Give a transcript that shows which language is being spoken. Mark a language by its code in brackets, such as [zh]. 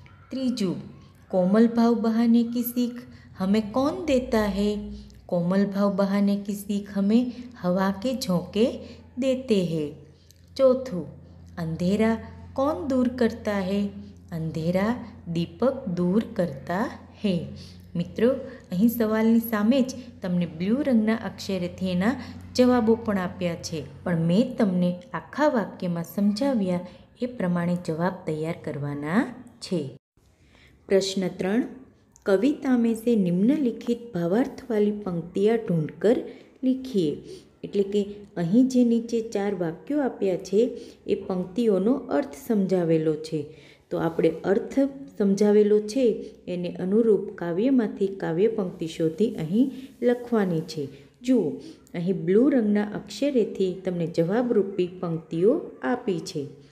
[hi] तीजू, कोमल भाव बहाने की सीख हमें कौन देता है? कोमल भाव बहाने की सीख हमें हवा के झोंके देते हैं. चौथुं, अंधेरा कौन दूर करता है? अंधेरा दीपक दूर करता है. [gu] મિત્રો, અહીં સવાલની સામે જ તમને બ્લુ રંગના અક્ષરેથી એના જવાબો પણ આપ્યા છે, પણ મેં તમને આખા વાક્યમાં સમજાવ્યા એ પ્રમાણે જવાબ તૈયાર કરવાના છે. [hi] प्रश्न 3, कविता में से निम्नलिखित भावार्थ वाली पंक्तियाँ ढूंढकर लिखिए. [gu] એટલે કે અહીં જે નીચે 4 વાક્યો આપ્યા છે એ પંક્તિઓનો અર્થ સમજાવેલો છે. તો આપણે અર્થ સમજાવેલો છે એને અનુરૂપ કાવ્યમાંથી કાવ્ય પંક્તિ શોધી અહીં લખવાની છે. જુઓ, અહીં બ્લુ રંગના અક્ષરેથી તમને જવાબરૂપી પંક્તિઓ આપી છે.